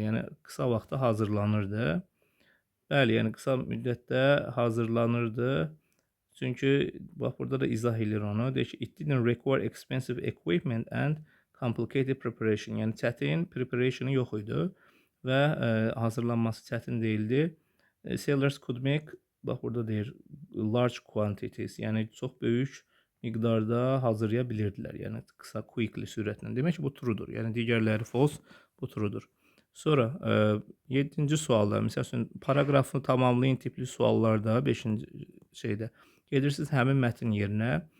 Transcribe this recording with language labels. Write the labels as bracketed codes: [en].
[az] Yəni qısa vaxtda hazırlanırdı. Bəli, yəni qısa müddətdə hazırlanırdı. Çünki bax burada da izah edir onu. Deyir ki, [en] it didn't require expensive equipment and complicated preparation. [az] Yəni çətin preparationu yox idi və hazırlanması çətin değildi. [en] Sellers could make, [az] bax burada deyir, [en] large quantities. [az] Yəni çox böyük miqdarda hazırlaya bilirdilər. Yəni qısa, quickly, sürətlə. Demək ki, bu truedur. Yəni digərləri false, bu truedur. Sonra 7-ci sualda, məsəl üçün, paraqrafını tamamlayın tipli suallarda 5-ci şeydə gedirsiniz həmin mətn yerinə.